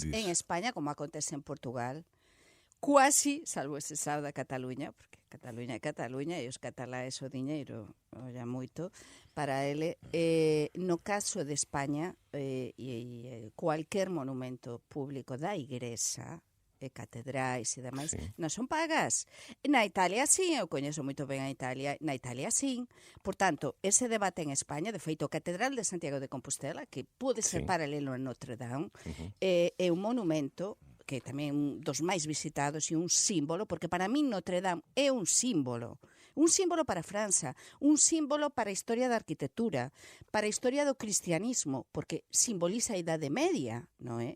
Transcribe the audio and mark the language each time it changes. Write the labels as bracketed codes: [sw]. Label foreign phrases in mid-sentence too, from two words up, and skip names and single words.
[pt] Em Espanha, como acontece em Portugal, quase, salvo exceção da Catalunha, porque Catalunha é Catalunha e os catalães o dinheiro, olha muito, para ele, no caso de Espanha, qualquer monumento público da Igreja, catedrais e demais, não são pagas. Na Itália, sim, eu conheço muito bem a Itália, na Itália, sim. Portanto, esse debate em Espanha, de feito, a Catedral de Santiago de Compostela, que pode ser paralelo a Notre Dame, é um monumento que é [gl] tamén un dos máis visitados e un símbolo, porque para min Notre Dame é un símbolo para França, un símbolo para a historia da arquitectura, para a historia do cristianismo, porque simboliza a Idade Media, non é?